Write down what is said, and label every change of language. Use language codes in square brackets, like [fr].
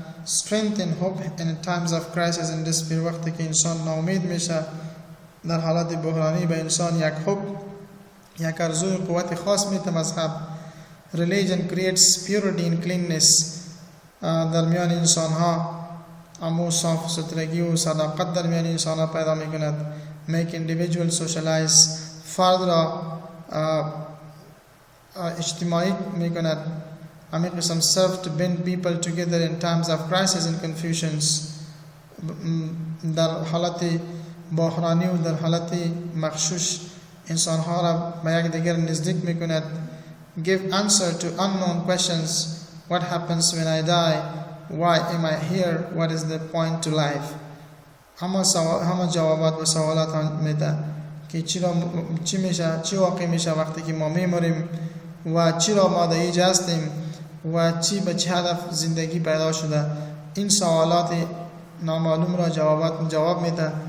[en] strength and hope in times of crisis and despair. [fa] وقتی که انسان ناامید میشه در حالت بحرانی به انسان یک hope یک ارزوی قوت خاص میده مذهب. [en] Religion creates purity and cleanness [fa] در میان انسان ها امو صاف سترگی و صداقت در میان انسان ها پیدا میکند. [en] Make individuals socialize further [fa] اجتماعی میکند. همین قسم [en] serve to bring people together in times of crisis and confusions [fa] در حالت بحرانی و در حالت مغشوش انسان ها را به یک دیگر نزدیک میکند. [en] Give answer to unknown questions. What happens when I die? Why am I here? What is the point to life? [fa] همه جوابات به سوالات میده که چی میشه، چی واقع میشه وقتی که ما میمریم و چرا ما در اینجا هستیم و چی به چه هدف زندگی پیدا شده. این سوالات نامعلوم را جواب میده.